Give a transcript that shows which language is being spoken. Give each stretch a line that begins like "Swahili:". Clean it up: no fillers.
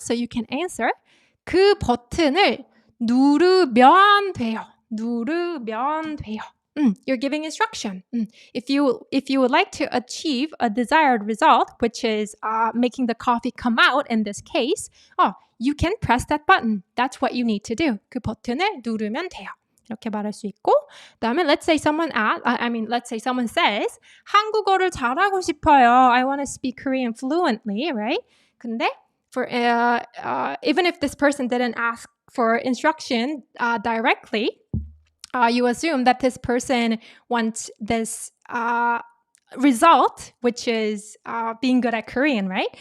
English: So you can answer.
Korean: 그 버튼을 누르면 돼요. 누르면 돼요.
English: You're giving instruction. If you would like to achieve a desired result, which is making the coffee come out in this case, you can press that button. That's what you need to do.
Korean: 그 버튼을 누르면 돼요. 이렇게 말할 수 있고, 그다음에
English: let's say someone says
Korean: 한국어를 잘하고 싶어요.
English: I want to speak Korean fluently, right?
Korean: 근데
English: for even if this person didn't ask for instruction directly, you assume that this person wants this result, which is being good at Korean, right?